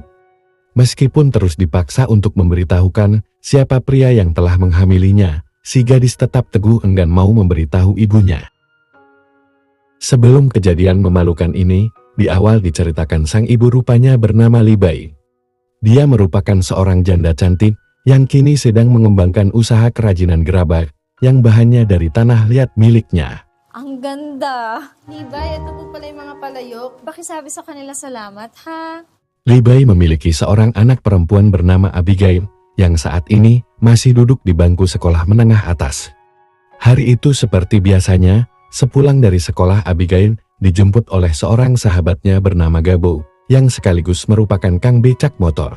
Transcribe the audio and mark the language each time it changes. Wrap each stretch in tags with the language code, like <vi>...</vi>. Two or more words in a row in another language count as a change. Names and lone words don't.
<id>Meskipun terus dipaksa untuk memberitahukan siapa pria yang telah menghamilinya, si gadis tetap teguh enggan mau memberitahu ibunya. Sebelum kejadian memalukan ini, di awal diceritakan sang ibu rupanya bernama Libai. Dia merupakan seorang janda cantik yang kini sedang mengembangkan usaha kerajinan gerabah yang bahannya dari tanah liat miliknya.</id> <tl>Ang ganda! Libay, ito po pala yung mga palayok. Pakisabi sa kanila salamat, ha?</tl> <id>Libai memiliki seorang anak perempuan bernama Abigail yang saat ini masih duduk di bangku sekolah menengah atas. Hari itu seperti biasanya, sepulang dari sekolah Abigail dijemput oleh seorang sahabatnya bernama Gabo yang sekaligus merupakan kang becak motor.</id>